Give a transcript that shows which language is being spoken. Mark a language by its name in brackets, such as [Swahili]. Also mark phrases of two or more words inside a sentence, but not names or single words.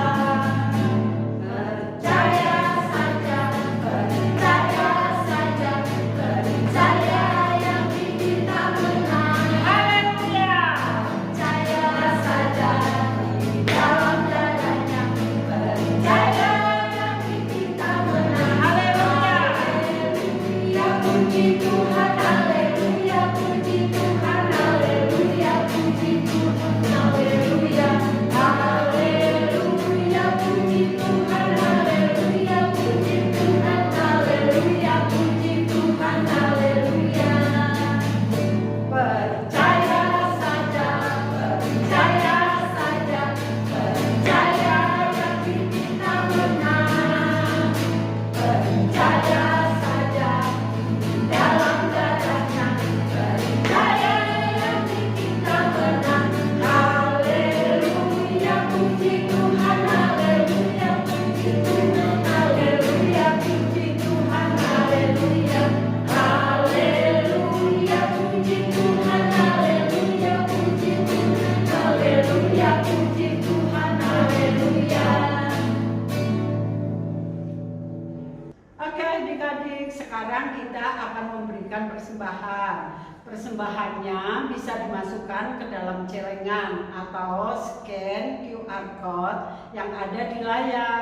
[Indonesian] Percaya saja, percaya saja, percaya yang kita menang. Haleluya. Percaya saja di dalam dadanya, percaya yang kita menang. Haleluya. Haleluya, puji Tuhan, haleluya, puji Tuhan, haleluya, puji Tuhan, haleluya, haleluya, puji Tuhan, haleluya, puji Tuhan, haleluya, puji Tuhan, haleluya. Percaya saja, percaya saja, percaya yang kita menang. Percaya saja di dalam dadanya, percaya yang kita menang. Haleluya, puji Tuhan, haleluya, puji Tuhan, haleluya, puji Tuhan, haleluya, haleluya, puji Tuhan, haleluya, puji Tuhan, haleluya, puji Tuhan, haleluya. Oke adik-adik, sekarang kita akan memberikan persembahan. Persembahannya bisa dimasukkan ke dalam celengan atau scan [English] QR code [Indonesian] yang ada di layar.